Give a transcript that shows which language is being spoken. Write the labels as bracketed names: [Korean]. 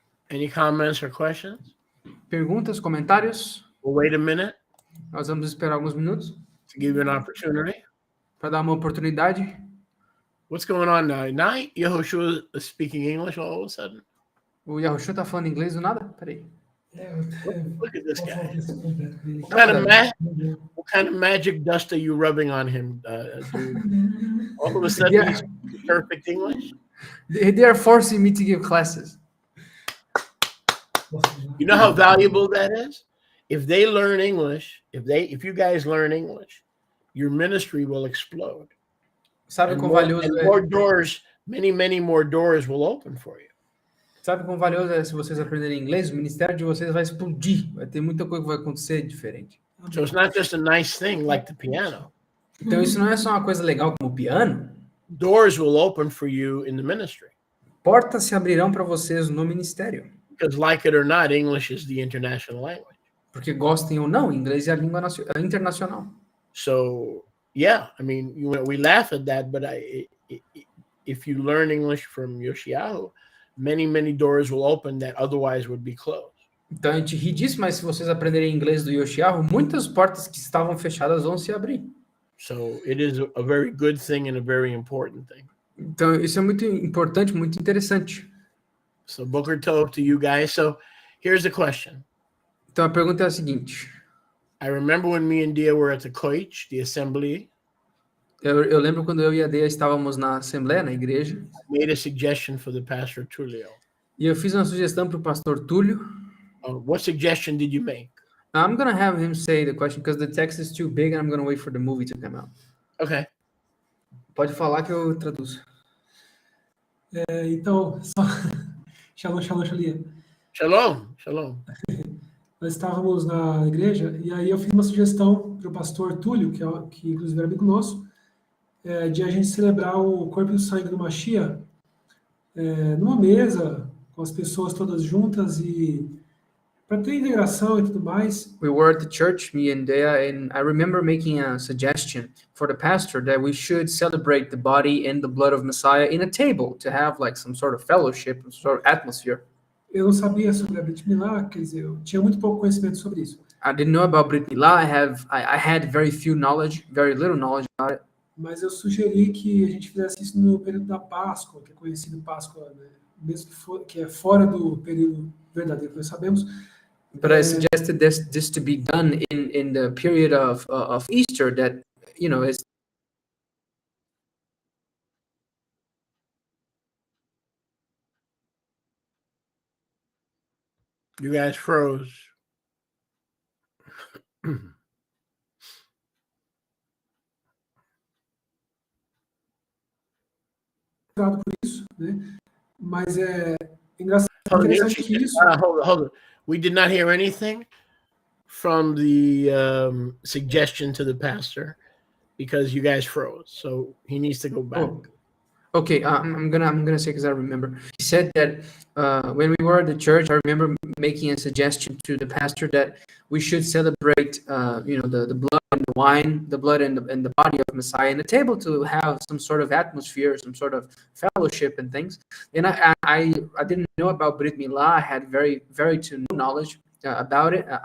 [English] Any comments or questions? [Portuguese] Perguntas, comentários? [English] We'll wait a minute. [Portuguese] Nós vamos esperar alguns minutos. [English] To give you an opportunity. [Portuguese] Para dar uma oportunidade. [English] What's going on now? Now Yehoshua is speaking English all of a sudden? [Portuguese] O Yahushua tá falando inglês do nada? Peraí. [English] Look at this guy. What kind of magic dust are you rubbing on him, dude? All of a sudden he's speaking perfect English? They are forcing me to give classes. You know how valuable that is? If they learn English, if you guys learn English, your ministry will explode. [Portuguese] Sabe quão valioso é? [English] More doors, many more doors will open for you. [Portuguese] Sabe quão valioso é se vocês aprenderem inglês? O ministério de vocês vai explodir. Vai ter muita coisa que vai acontecer diferente. [English] So it's not just a nice thing like the piano. [Portuguese] Então isso não é só uma coisa legal como o piano. [English] Doors will open for you in the ministry. [Portuguese] Portas se abrirão para vocês no ministério. [English] Because like it or not, English is the international language. [Portuguese] Porque gostem ou não, inglês é a língua internacional. [English] So, yeah, I mean, we laugh at that, but if you learn English from Yoshiahu, many doors will open that otherwise would be closed. [Portuguese] Então a gente ri disso, mas se vocês aprenderem inglês do Yoshiahu, muitas portas que estavam fechadas vão se abrir. [English] So it is a very good thing and a very important thing. [Portuguese] Então isso é muito importante, muito interessante. [English] So [Hebrew] Boker Tov [English] to you guys. So here's the question. [Portuguese] Então a pergunta é a seguinte. [English] I remember when me and Dia were at the Koich, the assembly. [Portuguese] Eu lembro quando eu e a Dea estávamos na assembleia, na igreja. [English] I made a suggestion for the pastor Tulio. [Portuguese] E eu fiz uma sugestão para o pastor Túlio. [English] What suggestion did you make? I'm going to have him say the question because the text is too big and I'm going to wait for the movie to come out. Okay. [Portuguese] Pode falar que eu traduzo. Então, só... Shalom, Shalia. [Hebrew] Shalom. [Portuguese] Nós estávamos na igreja e aí eu fiz uma sugestão para o pastor Túlio, que inclusive era amigo nosso, de a gente celebrar o corpo e o sangue do Mashiach numa mesa, com as pessoas todas juntas e para ter integração e tudo mais. [English] We were at the church, me and Dea, and I remember making a suggestion for the pastor that we should celebrate the body and the blood of Messiah in a table to have like some sort of fellowship, some sort of atmosphere. [Portuguese] Eu não sabia sobre a Brit Milá, quer dizer, eu tinha muito pouco conhecimento sobre isso. [English] I didn't know about Brit Milá. I had very little knowledge about it. [Portuguese] Mas eu sugeri que a gente fizesse isso no período da Páscoa, que é conhecido Páscoa, né? Mesmo que é fora do período verdadeiro, nós sabemos. [English] But I suggested this to be done in the period of Easter, that is. You guys froze. [Portuguese] Por isso, né? Mas é interessante que isso. [English] Hold on. We did not hear anything from the suggestion to the pastor because you guys froze. So he needs to go back. Oh. Okay, I'm gonna say because I remember. He said that when we were at the church, I remember making a suggestion to the pastor that we should celebrate, the blood and the wine, the blood and the body of Messiah in a table to have some sort of atmosphere, some sort of fellowship and things. And I didn't know about Brit Milá. I had very to no knowledge. about it.